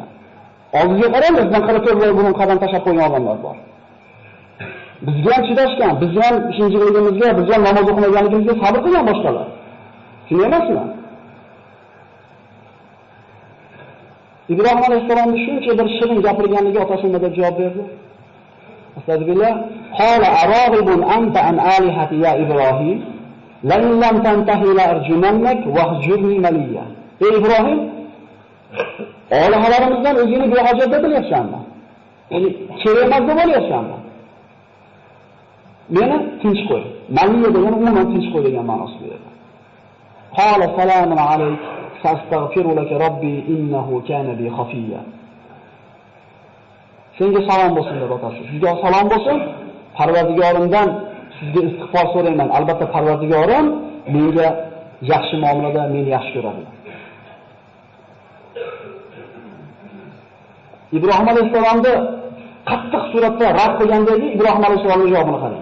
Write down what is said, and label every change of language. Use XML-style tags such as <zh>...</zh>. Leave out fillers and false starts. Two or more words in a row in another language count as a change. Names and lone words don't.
<uz>Oldinga qarang, bizdan qara 4 burun qadam tashlab qo'ygan odamlar bor. Bizga ham chidashgan, bizga ham shinjiligimizga, bizga ham namoz o'qimaganligimizga sabr qilgan boshqalar. Shunday emasmi? Ibrahim alayhisolamning shuncha bir shirin gapirganligi otasi nima deb javob berdi? Astagfirullah.</uz> <ar>قال أراغب أنت عن آلهتي يا إبراهيم، لئن لم تنته لأرجمنك واهجرني مليا.</ar> <uz>Ey Ibrahim, olihalarimizdan o'zingni behojat deb bilyapsanmi? Ya'ni kerak emas deb olyapsanmi? Meni tinch qo'y. Maliya degani umuman tinch qo'y degan ma'nosida edi.</uz> <ar>قال سلام عليك. أستغفر لك ربي إنه كان بي حفيا.</ar> <uz>Senga salom bo'lsin deb otasi. Sizga salom bo'lsin. Parvardigorimdan sizga istig'for so'rayman. Albatta Parvardigorim menga yaxshi muomalada meni yaxshi ko'radi. Ibrohim alayhisolamni qattiq suratda rad qilgandagi Ibrohim alayhisolamning javobini qarang.</uz>